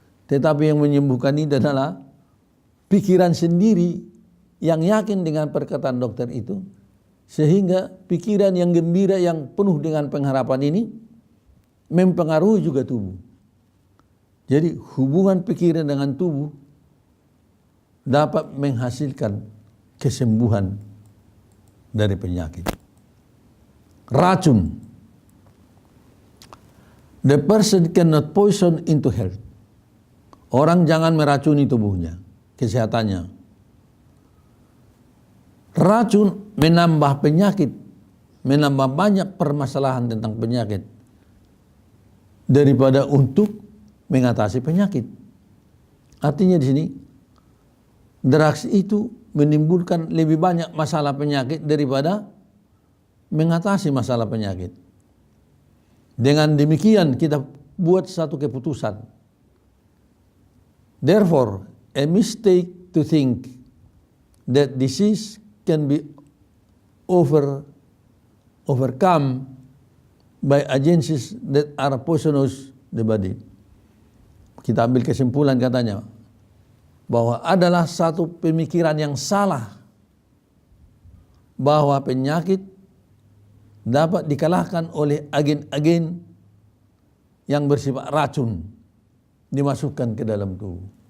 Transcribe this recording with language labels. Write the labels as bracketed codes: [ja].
[id] Tetapi yang menyembuhkan itu adalah pikiran sendiri yang yakin dengan perkataan dokter itu, sehingga pikiran yang gembira yang penuh dengan pengharapan ini mempengaruhi juga tubuh. Jadi hubungan pikiran dengan tubuh dapat menghasilkan kesembuhan dari penyakit. Racun. [en] The person cannot poison into health. [id] Orang jangan meracuni tubuhnya, kesehatannya. Racun menambah penyakit, menambah banyak permasalahan tentang penyakit daripada untuk mengatasi penyakit. Artinya di sini drugs itu menimbulkan lebih banyak masalah penyakit daripada mengatasi masalah penyakit. Dengan demikian kita buat satu keputusan. [en] Therefore, a mistake to think that disease can be overcome by agencies that are poisonous the body. [id] Kita ambil kesimpulan katanya bahwa adalah satu pemikiran yang salah bahwa penyakit dapat dikalahkan oleh agen-agen yang bersifat racun dimasukkan ke dalam tubuh.